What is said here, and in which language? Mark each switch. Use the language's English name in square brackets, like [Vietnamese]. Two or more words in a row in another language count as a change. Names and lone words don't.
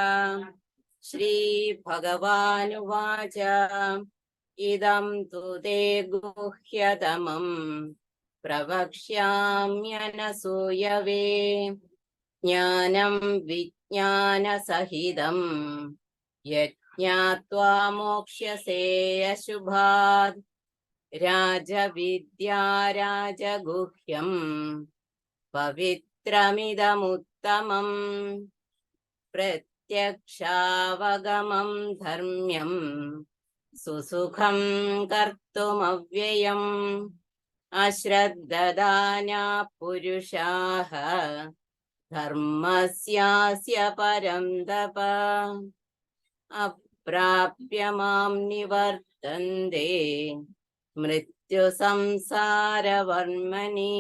[Sanskrit] ശ്രീഭഗവാനുവാച ഇദം തു തേ ഗുഹ്യതമം പ്രവക്ഷ്യാമ്യനസൂയവേ. ജ്ഞാനം വിജ്ഞാനസഹിതം യത് ज्ञात्वा मोक्ष्यसे अशुभात् राजविद्या राजगुह्यम् पवित्रमिदमुत्तमम् प्रत्यक्षावगमं धर्म्यम् सुसुखं कर्तुमव्ययम् अश्रद्धदाना पुरुषाः धर्मस्यास्य परं तप अप्राप्य मां निवर्तन्ते मृत्युसंसारवर्मणि